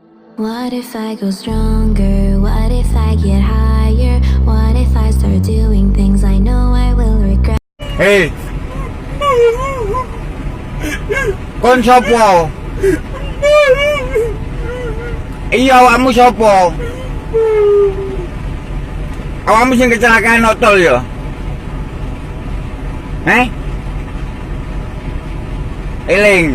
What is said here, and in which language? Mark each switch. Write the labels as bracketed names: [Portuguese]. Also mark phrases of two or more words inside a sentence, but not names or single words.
[English] What if I go stronger? What if I get higher? What if I start doing things I know I will regret? [Javanese] Hei. Kon sapa? Iya, awakmu sapa? Awakmu sing kecelakaan otol ya? Eling.